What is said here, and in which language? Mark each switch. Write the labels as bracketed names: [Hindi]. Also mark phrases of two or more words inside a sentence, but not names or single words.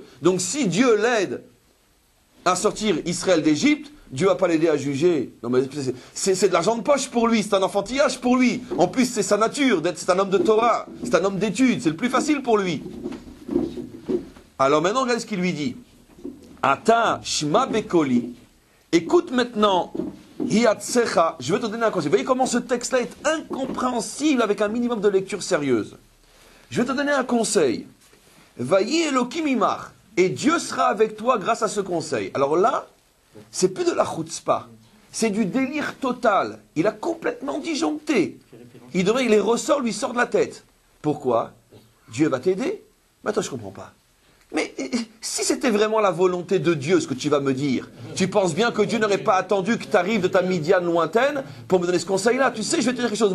[French] Donc si Dieu l'aide à sortir Israël d'Égypte, Dieu ne va pas l'aider à juger. Non, mais c'est de l'argent de poche pour lui, c'est un enfantillage pour lui. En plus, c'est sa nature, c'est un homme de Torah, c'est un homme d'études, c'est le plus facile pour lui. Alors maintenant, regardez ce qu'il lui dit. [Hebrew] עתה שמע בקולי. [French] Écoute maintenant, hiatsecha, je vais te donner un conseil. Vous voyez comment ce texte-là est incompréhensible avec un minimum de lecture sérieuse. Je vais te donner un conseil. [Hebrew] ויהי אלוקים עמך. [French] Et Dieu sera avec toi grâce à ce conseil. Alors là, c'est plus de la chutzpah, c'est du délire total. Il a complètement disjoncté. Les ressorts lui sortent de la tête. Pourquoi? Dieu va t'aider? Mais attends, je ne comprends pas. Mais si c'était vraiment la volonté de Dieu, ce que tu vas me dire, tu penses bien que Dieu n'aurait pas attendu que tu arrives de ta Midian lointaine pour me donner ce conseil-là. Tu sais, je vais te dire quelque chose.